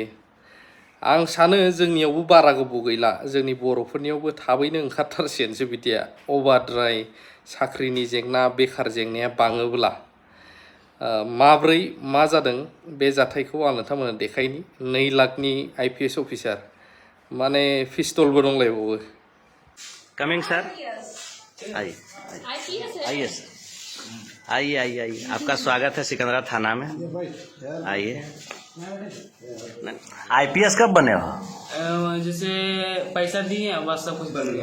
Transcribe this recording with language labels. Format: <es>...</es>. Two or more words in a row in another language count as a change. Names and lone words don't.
<brx>आं सानो जोंनियावबो बारा गोबाव गैला, जोंनि बर'फोरनियावबो थाबैनो ओंखारथारसिगोनसो बिदिया। अभारद्राय साख्रिनि जेंना, बेखार जेंनाया बाङोब्ला माब्रै मा जादों बे जाथायखौ आं नोंथांमोननो देखायनि। 2 लाखनि IPS अफिसार माने पिस्तलबो दंलायबावो।</brx> <en>coming sir,</en> <hi>आइए आइए आइए आइए आइए, आपका स्वागत है सिकंदरा थाना में। आइए। IPS कब बने हो? जैसे पैसा दिए बस सब कुछ बन गया।</hi>